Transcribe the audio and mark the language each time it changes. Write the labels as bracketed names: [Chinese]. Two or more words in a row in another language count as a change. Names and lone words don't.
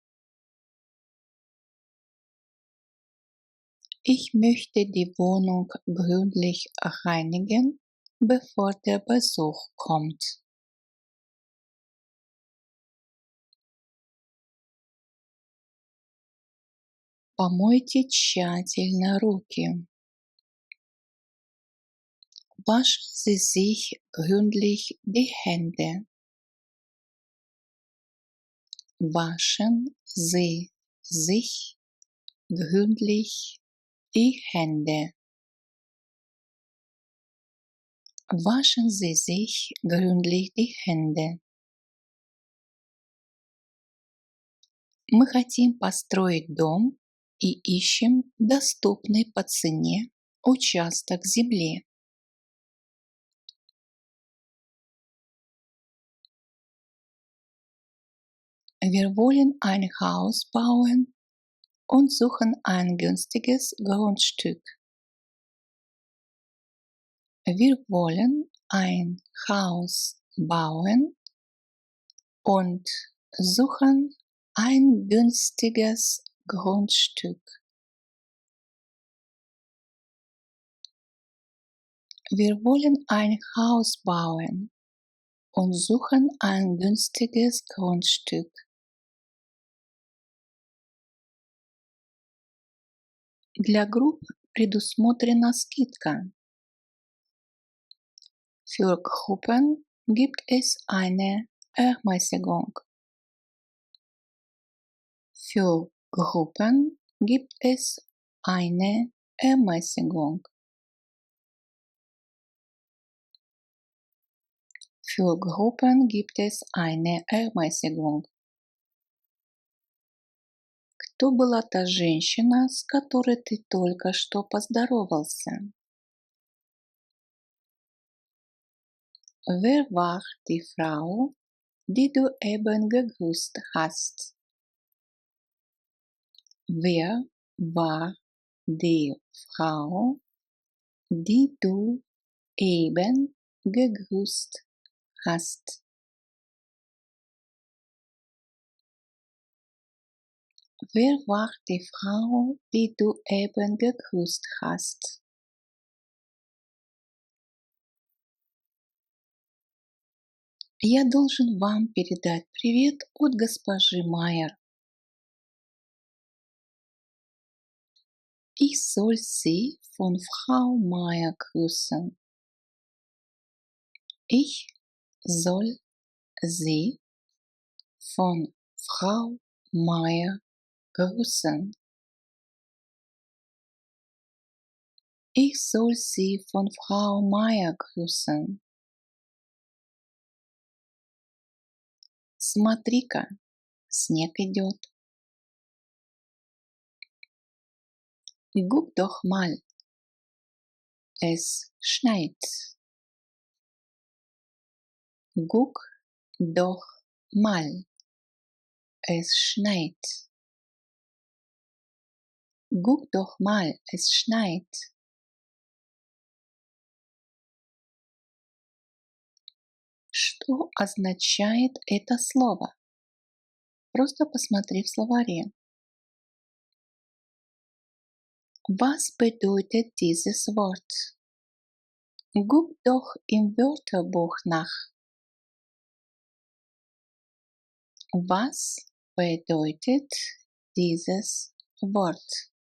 [German] Ich möchte die Wohnung gründlich reinigen, bevor der Besuch kommt. [Russian] Помойте тщательно руки. [German] Waschen Sie sich gründlich die Hände. Waschen Sie sich gründlich die Hände. Waschen Sie sich gründlich die Hände. [Russian] Мы хотим построить дом и ищем доступный по цене участок земли. [German] Wir wollen ein Haus bauen und suchen ein günstiges Grundstück. Wir wollen ein Haus bauen und suchen ein günstiges Grundstück. Wir wollen ein Haus bauen und suchen ein günstiges Grundstück. [Russian] Для групп предусмотрена скидка. [German] Für Gruppen gibt es eine Ermäßigung. Für Gruppen gibt es eine Ermäßigung. Für Gruppen gibt es eine Ermäßigung. [Russian] Кто была та женщина, с которой ты только что поздоровался? [German] Wer war die Frau, die du eben gegrüßt hast? Wer war die Frau, die du eben gegrüßt hast? Wer war die Frau, die du eben gegrüßt hast? [Russian] Я должен вам передать привет от госпожи Майер. [German] Ich soll Sie von Frau Meier grüßen. Ich soll Sie von Frau Meier grüßen. Ich soll Sie von Frau Meier grüßen. [Russian] Смотри-ка, снег идет. [German] Guck doch mal, es schneit. Guck doch mal, es schneit. Guck doch mal, es schneit. [Russian] Что означает это слово? Просто посмотри в словаре. [German] Was bedeutet dieses Wort? Guck doch im Wörterbuch nach. Was bedeutet dieses Wort?